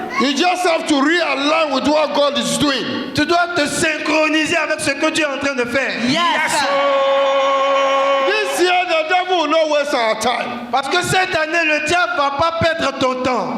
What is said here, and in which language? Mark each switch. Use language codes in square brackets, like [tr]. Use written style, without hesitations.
[en] you just have to realign with what God is doing. [fr] tu dois te synchroniser avec ce que tu es en train de faire. [en] Yes. Yes. Oh. This year, the devil will not waste our time. [fr] Parce que cette année, le diable ne va pas perdre ton temps.